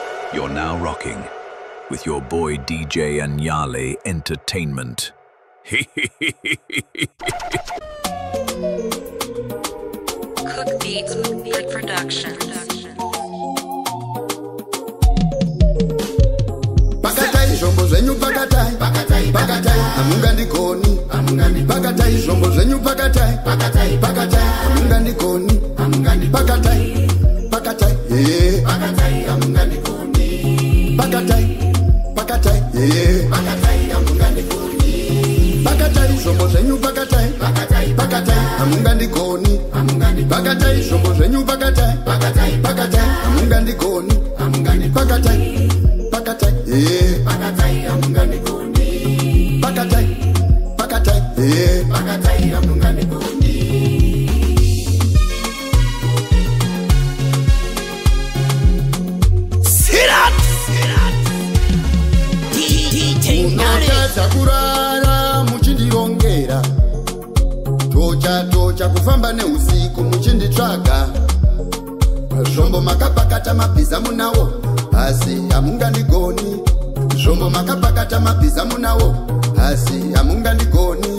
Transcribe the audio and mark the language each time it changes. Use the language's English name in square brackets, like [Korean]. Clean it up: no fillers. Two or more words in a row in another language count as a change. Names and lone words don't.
[English] You're now rocking with your boy DJ Anyale Entertainment. Cook Beats Production. [Shona] Pakatai zombo zenyu pakatai, pakatai amunga ndikoni, pakatai zombo zenyu pakatai, pakatai amunga ndikoni, pakatai pakatai amunga ndikoni, pakatai amunga ndikoni, pakatai zombo zenyu pakatai, pakatai amunga ndikoni, pakatai zombo zenyu pakatai, pakatai amunga ndikoni, pakatai pakatai amunga ndikoni, pakatai amunga ndikoni. Munotadza kurara muchindiongera, tocha kufamba neusiku muchinditsvaga, zvombo makapakata mabhiza munawo asi amunga ndigoni, zvombo makapakata mabhiza munawo asi amunga ndigoni.